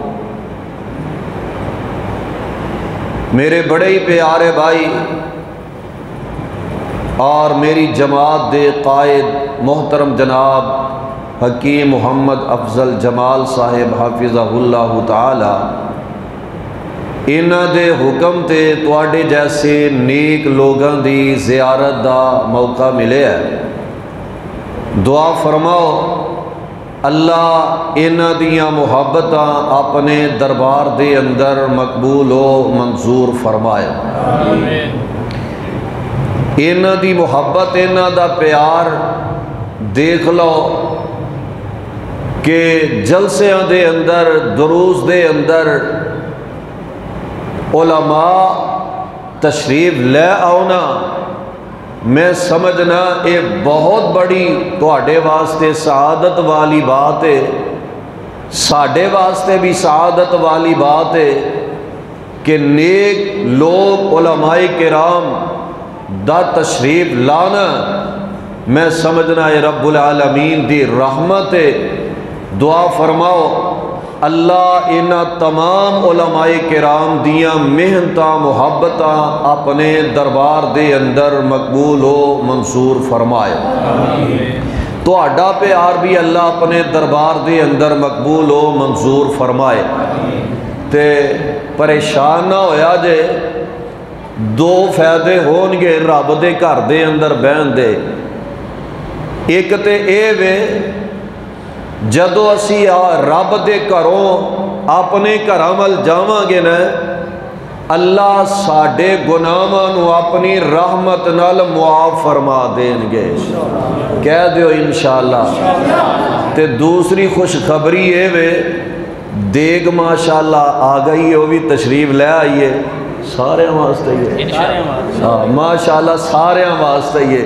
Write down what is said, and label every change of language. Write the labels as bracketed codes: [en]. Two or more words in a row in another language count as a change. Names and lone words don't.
[pa] میرے بڑے ہی پیارے بھائی اور میری جماعت دے قائد محترم جناب حکیم محمد افضل جمال صاحب [ar] حافظہ اللہ تعالی، [pa] انہاں دے حکم تے تواڈے جیسے نیک لوگاں دی زیارت دا موقع ملے ہے۔ دعا فرماؤ اللہ انہاں دیاں محبتاں اپنے دربار دے اندر مقبول و منظور فرمائے۔ انہاں دی محبت، انہاں دا پیار دیکھ لو کہ جلسیاں دے اندر، دروس دے اندر علماء تشریف لے آؤنا، میں سمجھنا یہ بہت بڑی تواڈے واسطے سعادت والی بات ہے، ساڈے واسطے بھی سعادت والی بات ہے کہ نیک لوگ علماء کرام دا تشریف لانا، میں سمجھنا یہ [ar] رب العالمین [pa] دی رحمت ہے۔ دعا فرماؤ اللہ انہاں تمام علماء کرام دیاں محنتاں محبتاں اپنے دربار دے اندر مقبول و منصور فرمائے۔ تو اڈا پیار بھی اللہ اپنے دربار دے اندر مقبول و منظور فرمائے۔ تے پریشان نہ ہویا جے، دو فائدے ہون گے رب دے گھر دے اندر بہن دے۔ ایک تے اے وے جدو اسی رب دے گھروں اپنے گھراں ول جاواں گے نا اللہ ساڈے گناہاں نو اپنی رحمت نال معاف فرما دین گے، کہہ دیو انشاءاللہ۔ تے دوسری خوشخبری ہے وے دیگ ماشاءاللہ آ گئی ہے، [ur] وہ بھی تشریف لے آئیے، [pa] سارے واسطے ہی ہے، ماشاءاللہ سارے واسطے ہی ہے۔